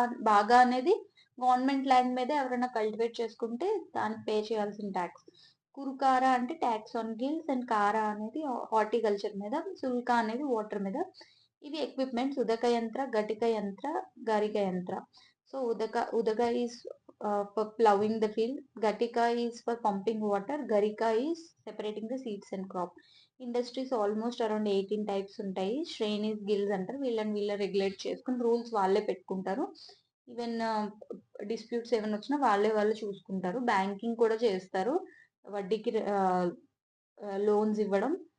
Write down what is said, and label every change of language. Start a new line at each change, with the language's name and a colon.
Telugu: బాగా అనేది government land మీద ఎవరైనా కల్టివేట్ చేసుకుంటే దానికి పే చేయాల్సిన ట్యాక్స్. కురుకారా అంటే ట్యాక్స్ ఆన్ గిల్స్, అండ్ కారా అనేది హార్టికల్చర్ మీద, సుల్కా అనేది వాటర్ మీద. ఇవి ఎక్విప్మెంట్స్: ఉదక యంత్ర, ఘటిక యంత్ర, గరిక యంత్ర.
English: So udaka is for plowing the field, gatika is for pumping water, garika is separating the seeds and crop.
Telugu: Industries almost around 18 types ఉంటాయి. శ్రేణీస్, గిల్స్ అంటారు. వీళ్ళని రెగ్యులేట్ చేసుకుని రూల్స్ వాళ్ళే పెట్టుకుంటారు. ఈవెన్ డిస్ప్యూట్స్ ఏమైనా వచ్చినా వాళ్ళు చూసుకుంటారు. బ్యాంకింగ్ కూడా చేస్తారు, వడ్డీకి లోన్స్ ఇవ్వడం.